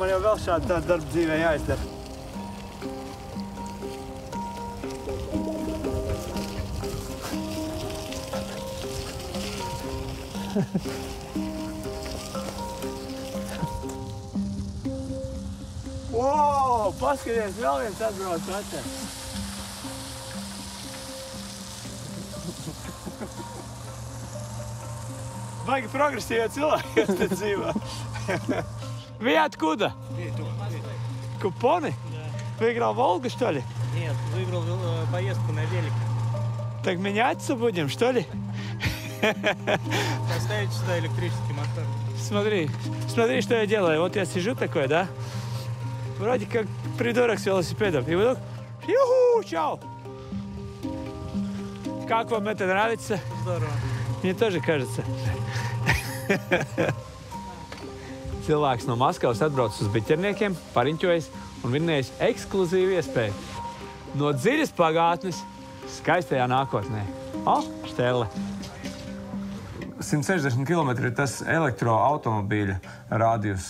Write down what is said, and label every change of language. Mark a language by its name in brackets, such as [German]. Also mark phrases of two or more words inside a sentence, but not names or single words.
[Latvian] Man jau vēl šādi tāda darba dzīvē jāizdara. Wow, paskaties, vēl viens atbrauc atcer. Baigi прогрессивные cilvēki, kas te dzīvo. [Russian] Вы откуда? Купоны? Выиграл Волгу, что ли? Нет, выиграл поездку на велике. Так меняться будем, что ли? Поставить сюда электрический мотор. Смотри, что я делаю. Вот я сижу такой, да? Вроде как придурок с велосипедом. И вдруг, юху, чау! Как вам это нравится? Здорово. Мне тоже кажется. [Latvian] Cilvēks no Maskavas atbrauc uz biķerniekiem, pariņķojas un vinnējis ekskluzīvu iespēju. No dziļas pagātnes skaistajā nākotnē. O, Štelle! 160 km ir tas elektroautomobīļa rādījus.